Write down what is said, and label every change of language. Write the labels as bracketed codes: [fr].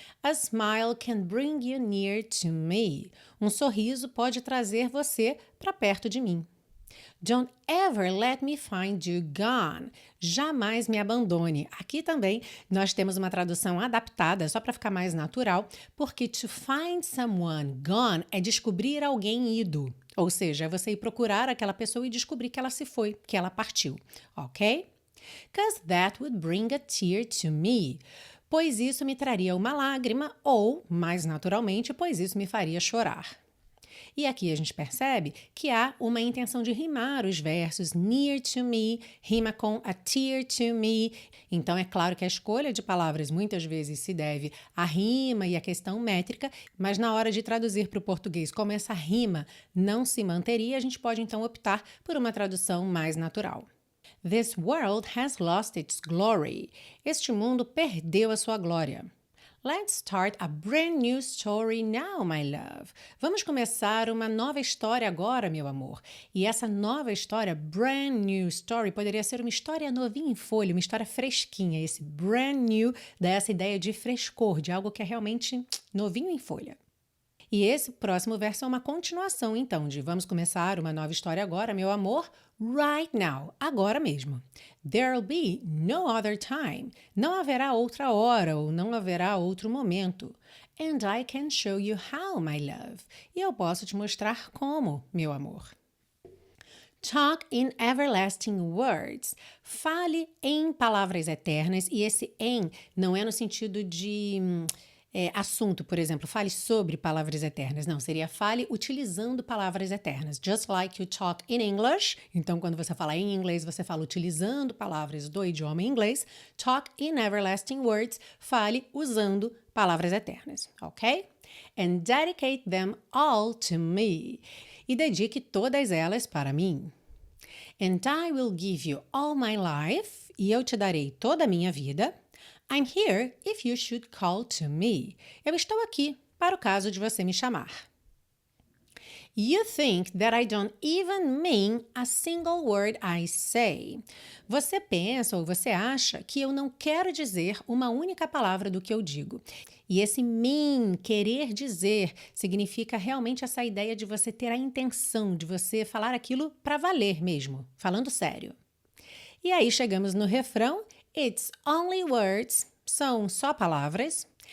[en] A smile can bring you near to me. [pt] Um sorriso pode trazer você para perto de mim. [en] Don't ever let me find you gone. [pt] Jamais me abandone. Aqui também nós temos uma tradução adaptada, só para ficar mais natural, porque [en] to find someone gone [pt] é descobrir alguém ido. Ou seja, é você ir procurar aquela pessoa e descobrir que ela se foi, que ela partiu, ok? [en] 'Cause that would bring a tear to me. [pt] Pois isso me traria uma lágrima, ou, mais naturalmente, pois isso me faria chorar. E aqui a gente percebe que há uma intenção de rimar os versos. [en] Near to me [pt] rima com [en] a tear to me. [pt] Então é claro que a escolha de palavras muitas vezes se deve à rima e à questão métrica, mas na hora de traduzir para o português como essa rima não se manteria, a gente pode então optar por uma tradução mais natural. [en] This world has lost its glory. [pt] Este mundo perdeu a sua glória. [en] Let's start a brand new story now, my love. [pt] Vamos começar uma nova história agora, meu amor. E essa nova história, [en] brand new story, [pt] poderia ser uma história novinha em folha, uma história fresquinha. Esse brand new dá essa ideia de frescor, de algo que é realmente novinho em folha. E esse próximo verso é uma continuação, então, de vamos começar uma nova história agora, meu amor, [en] right now, [pt] agora mesmo. [en] There'll be no other time. [pt] Não haverá outra hora ou não haverá outro momento. [en] And I can show you how, my love. [pt] E eu posso te mostrar como, meu amor. [en] Talk in everlasting words. [pt] Fale em palavras eternas, e esse em não é no sentido de assunto, por exemplo, fale sobre palavras eternas. Não, seria fale utilizando palavras eternas. [en] Just like you talk in English. [pt] Então, quando você fala em inglês, você fala utilizando palavras do idioma inglês. [en] Talk in everlasting words. [pt] Fale usando palavras eternas, ok? [en] And dedicate them all to me. [pt] E dedique todas elas para mim. [en] And I will give you all my life. [pt] E eu te darei toda a minha vida. [en] I'm here if you should call to me. [pt] Eu estou aqui para o caso de você me chamar. [en] You think that I don't even mean a single word I say. [pt] Você pensa ou você acha que eu não quero dizer uma única palavra do que eu digo. E esse mean, querer dizer, significa realmente essa ideia de você ter a intenção, de você falar aquilo para valer mesmo, falando sério. E aí chegamos no refrão. [en] It's only words, [pt] são só palavras.